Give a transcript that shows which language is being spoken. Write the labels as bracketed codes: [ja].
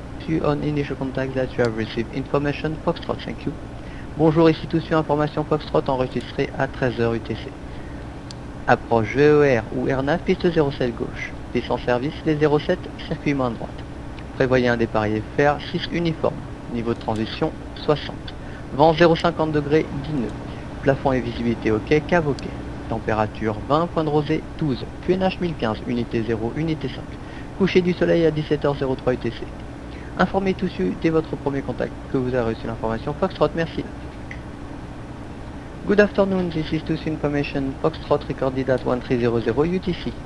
[en] you on initial contact that you have received information Foxtrot, thank you. [fr] Bonjour, ici tout sur information Foxtrot enregistrée à 13h UTC. Approche VER ou Airnav, piste 07 gauche. Piste en service, les 07, circuit main droite. Prévoyez un départ IFR 6 uniforme. Niveau de transition, 60. Vent 0,50 degrés, 10 nœuds. Plafond et visibilité OK, cave OK. Température 20, point de rosée 12. QNH 1015, unité 0, unité 5. Coucher du soleil à 17h03 UTC. Informez tout de suite dès votre premier contact que vous avez reçu l'information Foxtrot, merci. [en] Good afternoon, this is Tusi information Foxtrot recorded at 1300 UTC.